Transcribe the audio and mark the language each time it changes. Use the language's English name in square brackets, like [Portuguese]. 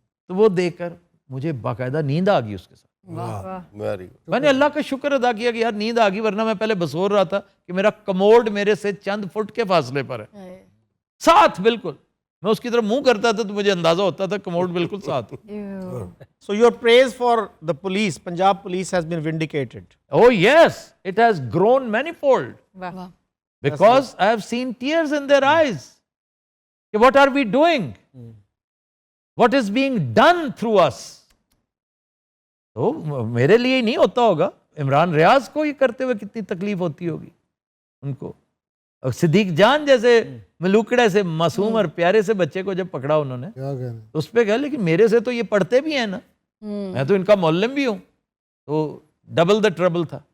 [Urdu] تو وہ دے کر مجھے باقاعدہ نیند آ گئی اس کے ساتھ. میں نے اللہ کا شکر ادا کیا کہ یار نیند آ گئی, ورنہ میں پہلے بسور رہا تھا کہ میرا کموڈ میرے سے چند فٹ کے فاصلے پر ہے, ساتھ بالکل. میں اس کی طرف منہ کرتا تھا تو مجھے اندازہ ہوتا تھا کموڈ بالکل ساتھ. [English] So your praise for the police, Punjab police has been vindicated. Oh yes, it has grown manifold. Because I have seen tears in their eyes. What are we doing? What is being done through us? [Urdu] تو میرے لیے ہی نہیں ہوتا ہوگا, عمران ریاض کو یہ کرتے ہوئے کتنی تکلیف ہوتی ہوگی ان کو. اور صدیق جان جیسے ملوکڑے سے معصوم اور پیارے سے بچے کو جب پکڑا انہوں نے تو اس پہ کہا لیکن میرے سے تو یہ پڑھتے بھی ہیں نا, میں تو ان کا معلم بھی ہوں, تو [English] double the trouble [Urdu] تھا.